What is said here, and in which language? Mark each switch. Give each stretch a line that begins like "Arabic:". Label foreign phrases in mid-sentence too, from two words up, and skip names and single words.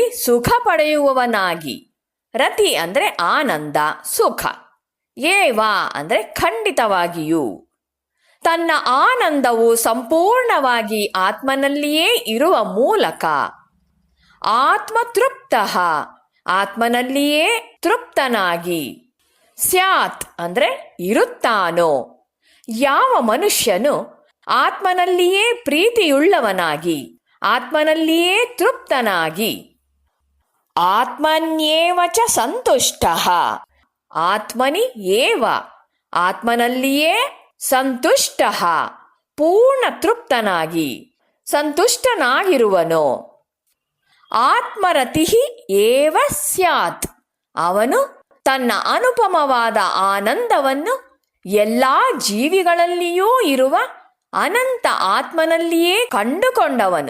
Kannada: ಸುಖ ಪಡೆಯುವವನಾಗಿ, ರತಿ ಅಂದರೆ ಆನಂದ, ಸುಖ, ಏವ ಅಂದರೆ ಖಂಡಿತವಾಗಿಯೂ, ತನ್ನ ಆನಂದವು ಸಂಪೂರ್ಣವಾಗಿ ಆತ್ಮನಲ್ಲಿಯೇ ಇರುವ ಮೂಲಕ ಆತ್ಮತೃಪ್ತಃ ಆತ್ಮನಲ್ಲಿಯೇ ತೃಪ್ತನಾಗಿ, ಸ್ಯಾತ್ ಅಂದರೆ ಇರುತ್ತಾನೋ. ಯಾವ ಮನುಷ್ಯನು ಆತ್ಮನಲ್ಲಿಯೇ ಪ್ರೀತಿಯುಳ್ಳವನಾಗಿ, ಆತ್ಮನಲ್ಲಿಯೇ ತೃಪ್ತನಾಗಿ,
Sanskrit: ಆತ್ಮನ್ಯೇವ ಚ ಸಂತುಷ್ಟಃ ಆತ್ಮನಿ ಏವ
Kannada: ಆತ್ಮನಲ್ಲಿಯೇ ಸಂತುಷ್ಟಃ ಪೂರ್ಣ ತೃಪ್ತನಾಗಿ ಸಂತುಷ್ಟನಾಗಿರುವನೋ,
Sanskrit: ಆತ್ಮರತಿ ಏವ ಸ್ಯಾತ್
Kannada: ಅವನು ತನ್ನ ಅನುಪಮವಾದ ಆನಂದವನ್ನು ಎಲ್ಲ ಜೀವಿಗಳಲ್ಲಿಯೂ ಇರುವ ಅನಂತ ಆತ್ಮನಲ್ಲಿಯೇ ಕಂಡುಕೊಂಡವನು.